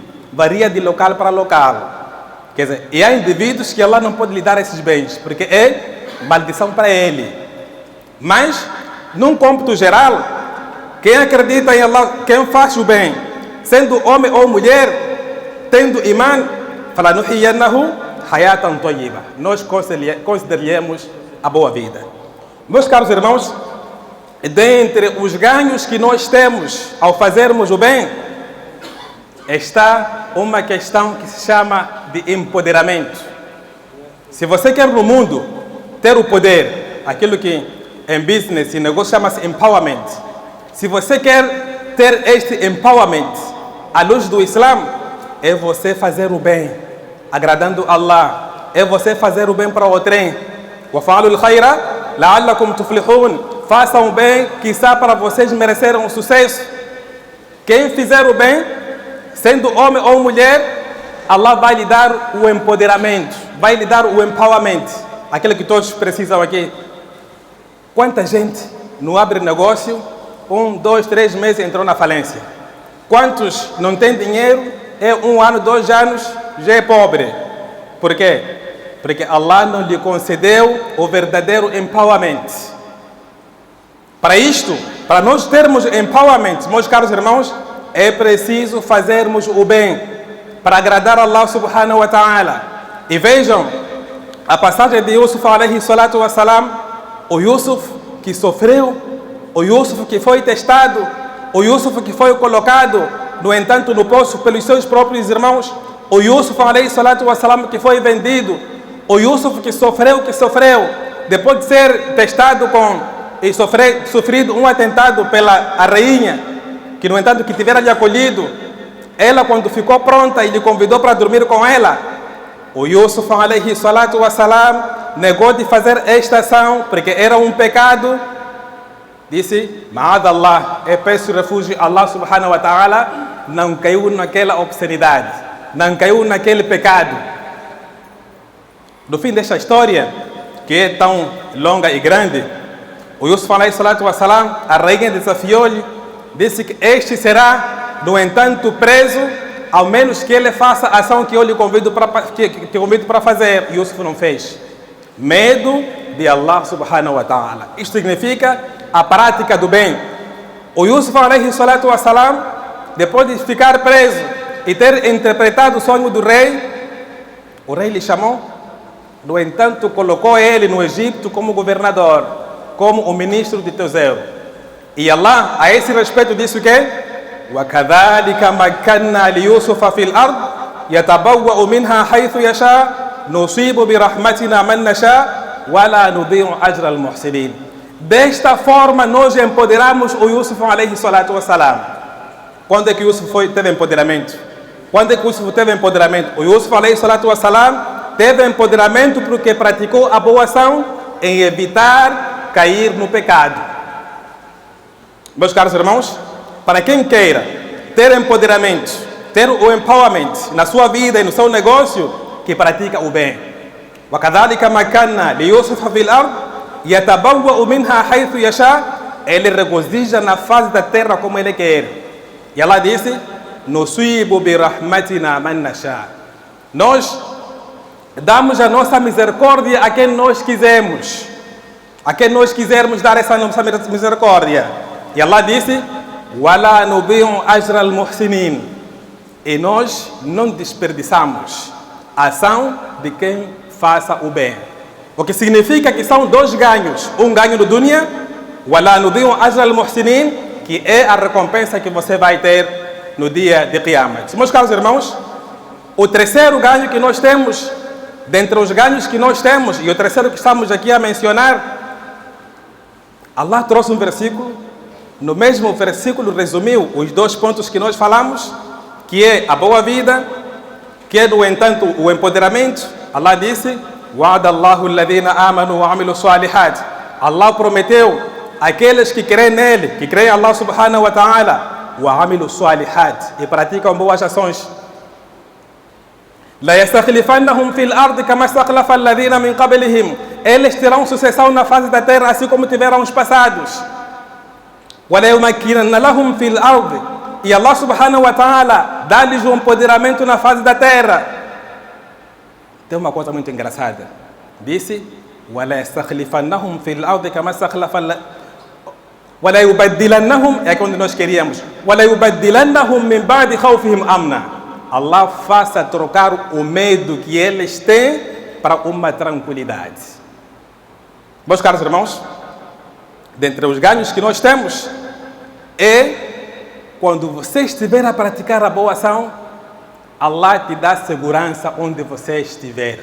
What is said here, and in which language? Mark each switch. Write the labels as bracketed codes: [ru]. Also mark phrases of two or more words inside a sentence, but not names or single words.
[pt] Varia de local para local. Quer dizer, e há indivíduos que Allah não pode lhe dar esses bens, porque é maldição para ele. Mas, num cômputo geral, quem acredita em Allah, quem faz o bem, sendo homem ou mulher, tendo imã, [ar] فَلَنُحْيِيَنَّهُ حَيَاةً طَيِّبَةً. [pt] Nós consideraremos a boa vida. Meus caros irmãos, dentre os ganhos que nós temos ao fazermos o bem, está uma questão que se chama de empoderamento. Se você quer no mundo ter o poder, aquilo que em business e negócio chama-se empowerment, se você quer ter este empowerment à luz do Islã, é você fazer o bem, agradando Allah, é você fazer o bem para outrem. [ar] وَفَعَلُوا الْخَيْرَ لَعَلَّكُمْ تُفْلِحُونَ. [pt] Façam o bem, quizá para vocês merecerem um sucesso. Quem fizer o bem, sendo homem ou mulher, Allah vai lhe dar o empoderamento, vai lhe dar o empowerment, aquilo que todos precisam aqui. Quanta gente não abre negócio, 1, 2, 3 meses entrou na falência? Quantos não têm dinheiro, é 1 ano, 2 anos, já é pobre? Por quê? Porque Allah não lhe concedeu o verdadeiro empowerment. Para isto, para nós termos empowerment, meus caros irmãos, é preciso fazermos o bem para agradar Allah [ar] سُبْحَانَهُ وَتَعَالَى. [pt] E vejam a passagem de Yusuf [ar] عَلَيْهِ الصَّلَاةُ وَالسَّلَامُ, [pt] o Yusuf que sofreu, o Yusuf que foi testado, o Yusuf que foi colocado, no entanto, no poço pelos seus próprios irmãos, o Yusuf [ar] عَلَيْهِ الصَّلَاةُ وَالسَّلَامُ [pt] que foi vendido, o Yusuf que sofreu, depois de ser testado e sofrido um atentado pela rainha, que no entanto que tivera lhe acolhido, ela quando ficou pronta e lhe convidou para dormir com ela, o Yusuf [ar] عَلَيْهِ الصَّلَاةُ وَالسَّلَامُ [pt] negou de fazer esta ação porque era um pecado. Disse, Ma'adallah, eu peço refúgio a Allah [ar] سُبْحَانَهُ وَتَعَالَى, [pt] não caiu naquela obscenidade, não caiu naquele pecado. No fim desta história, que é tão longa e grande, o Yusuf [ar] عَلَيْهِ الصَّلَاةُ وَالسَّلَامُ, [pt] a rainha desafiou-lhe, disse que este será, no entanto, preso, ao menos que ele faça a ação que eu lhe convido para fazer. E Yusuf não fez. Medo de Allah [ar] سُبْحَانَهُ وَتَعَالَى. [pt] Isto significa a prática do bem. O Yusuf [ar] عَلَيْهِ الصَّلَاةُ وَالسَّلَامُ, [pt] depois de ficar preso e ter interpretado o sonho do rei, o rei lhe chamou, no entanto, colocou ele no Egito como governador, como o ministro de Tesouro. E Allah, a esse respeito, disse o quê? [ar] وَكَذَلِكَ مَكَّنَّا لِيُوسُفَ فِي الْأَرْضِ يَتَبَوَّأُ مِنْهَا حَيْثُ يَشَاءُ نُصِيبُ بِرَحْمَتِنَا مَنْ نَشَاءُ وَلَا نُضِيعُ أَجْرَ الْمُحْسِنِينَ. [pt] Desta forma, nós empoderamos o Yusuf [ar] عَلَيْهِ الصَّلَاةُ وَالسَّلَامُ. [pt] Quando é que Yusuf teve empoderamento? Quando é que Yusuf teve empoderamento? O Yusuf [ar] عَلَيْهِ الصَّلَاةُ وَالسَّلَامُ [pt] teve empoderamento porque praticou a boa ação em evitar cair no pecado. Meus caros irmãos, para quem queira ter empoderamento, ter o empowerment na sua vida e no seu negócio, que pratica o bem. [ar] وَكَذَلِكَ مَكَّنَّا لِيُوسُفَ فِي الْأَرْضِ يَتَبَوَّأُ مِنْهَا حَيْثُ يَشَاءُ. [pt] Ele regozija na face da terra como ele quer. E Allah disse, [ar] نُصِيبُ بِرَحْمَتِنَا مَنْ نَشَاءُ. [pt] Nós damos a nossa misericórdia a quem nós quisermos. A quem nós quisermos dar essa nossa misericórdia. E Allah disse, [ar] وَلَا نُضِيعُ أَجْرَ الْمُحْسِنِينَ. [pt] E nós não desperdiçamos a ação de quem faça o bem. O que significa que são 2 ganhos. Um ganho no dunya, [ar] وَلَا نُضِيعُ أَجْرَ الْمُحْسِنِينَ, [pt] que é a recompensa que você vai ter no dia de Qiyamah. Meus caros irmãos, o terceiro ganho que nós temos, dentre os ganhos que nós temos, e o terceiro que estamos aqui a mencionar, Allah trouxe um versículo. No mesmo versículo resumiu os 2 pontos que nós falamos, que é a boa vida, que é, no entanto, o empoderamento. Allah disse, [ar] وَعَدَ اللَّهُ الَّذِينَ آمَنُوا وَعَمِلُوا الصَّالِحَاتِ. [pt] Allah prometeu aqueles que creem nele, que creem em Allah [ar] سُبْحَانَهُ وَتَعَالَى, وَعَمِلُوا الصَّالِحَاتِ, [pt] e praticam boas ações. [ar] لَيَسْتَخْلِفَنَّهُمْ فِي الْأَرْضِ كَمَا اسْتَخْلَفَ الَّذِينَ مِنْ قَبْلِهِمْ. [pt] Eles terão sucessão na face da terra, assim como tiveram os passados. [ar] وَلَيُمَكِّنَنَّ لَهُمْ فِي الْأَرْضِ. [pt] E Allah [ar] سُبْحَانَهُ وَتَعَالَى [pt] dá-lhes um empoderamento na face da terra. Tem uma coisa muito engraçada. Disse, [ar] وَلَيَسْتَخْلِفَنَّهُمْ فِي الْأَرْضِ كَمَا اسْتَخْلَفَ وَلَيُبَدِّلَنَّهُمْ, [pt] é quando nós queríamos, [ar] وَلَيُبَدِّلَنَّهُمْ مِنْ بَعْدِ خَوْفِهِمْ أَمْنًا. [pt] Allah faça trocar o medo que eles têm para uma tranquilidade. Meus caros irmãos, dentre os ganhos que nós temos é quando você estiver a praticar a boa ação, Allah te dá segurança onde você estiver.